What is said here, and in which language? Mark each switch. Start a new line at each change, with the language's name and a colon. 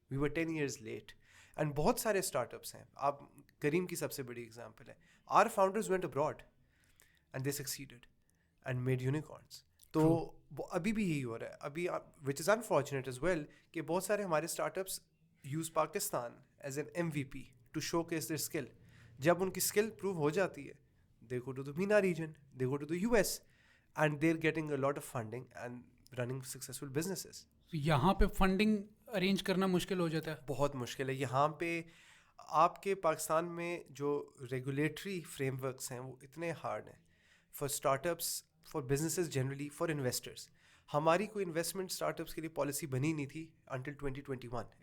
English: We were 10 years late.
Urdu: And بہت سارے start ups ہیں. آپ کریم کی سب سے بڑی اگزامپل ہے.
English: Our founders went abroad and they succeeded and made unicorns.
Urdu: تو ابھی بھی یہی ہو رہا ہے ابھی,
English: which is unfortunate as well,
Urdu: کہ بہت سارے ہمارے
English: Startups use Pakistan as an MVP to showcase their skill.
Urdu: جب ان کی اسکل پروو ہو جاتی ہے,
English: They go to the MENA region, they go to the US, and they are getting a lot of funding and running successful businesses.
Urdu: یہاں پہ funding arrange کرنا مشکل ہو جاتا ہے, بہت مشکل ہے. یہاں پہ آپ کے پاکستان میں جو ریگولیٹری فریم ورکس ہیں وہ اتنے ہارڈ ہیں
English: For startups, for businesses generally, for investors.
Urdu: ہماری کوئی انویسٹمنٹ اسٹارٹ اپس کے لیے پالیسی بنی نہیں تھی
English: Until 2021.